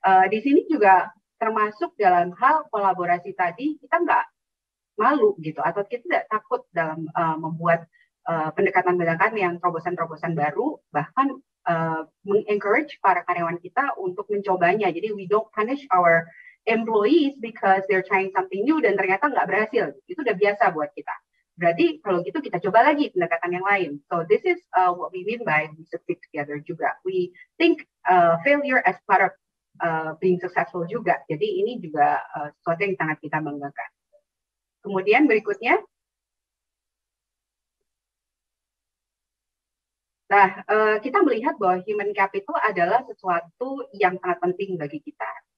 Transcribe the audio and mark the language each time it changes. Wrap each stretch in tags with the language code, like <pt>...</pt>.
<id>Di sini juga termasuk dalam hal kolaborasi tadi, kita nggak malu gitu atau kita tidak takut dalam membuat pendekatan-pendekatan yang terobosan-terobosan baru, bahkan mengencourage para karyawan kita untuk mencobanya.</id> <en>Jadi we don't punish our employees because they're trying something new</en> <id>dan ternyata nggak berhasil. Itu udah biasa buat kita. Berarti kalau gitu kita coba lagi pendekatan yang lain.</id> <en>So this is what we mean by we succeed together juga. We think failure as part of being successful juga.</en> <id>Jadi ini juga sesuatu yang sangat kita banggakan. Kemudian berikutnya. Nah, kita melihat bahwa human capital adalah sesuatu yang sangat penting bagi kita.</id>